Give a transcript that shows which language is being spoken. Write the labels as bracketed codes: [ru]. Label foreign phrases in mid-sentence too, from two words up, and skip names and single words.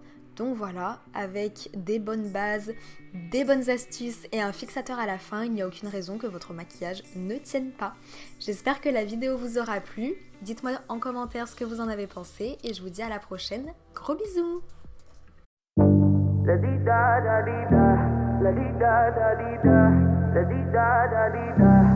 [fr] Donc voilà, avec des bonnes bases, des bonnes astuces et un fixateur à la fin, il n'y a aucune raison que votre maquillage ne tienne pas. J'espère que la vidéo vous aura plu. Dites-moi en commentaire ce que vous en avez pensé et je vous dis à la prochaine. Gros bisous! La di da da di da, la di da da di da, la di da da di da.